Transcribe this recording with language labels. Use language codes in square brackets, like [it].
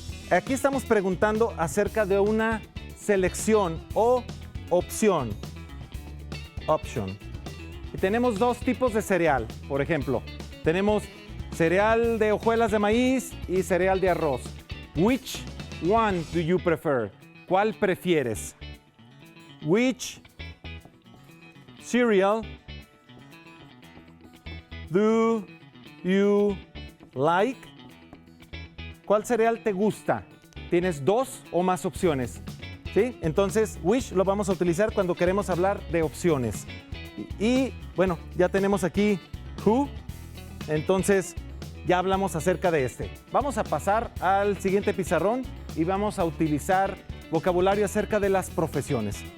[es] Aquí estamos preguntando acerca de una selección o opción. Option. Y tenemos dos tipos de cereal, por ejemplo. Tenemos cereal de hojuelas de maíz y cereal de arroz. [en] Which one do you prefer? [es] ¿Cuál prefieres? [en] Which cereal do you like? [es] ¿Cuál cereal te gusta? Tienes dos o más opciones. ¿Sí? Entonces, which lo vamos a utilizar cuando queremos hablar de opciones. Y bueno, ya tenemos aquí who, entonces ya hablamos acerca de este. Vamos a pasar al siguiente pizarrón y vamos a utilizar vocabulario acerca de las profesiones.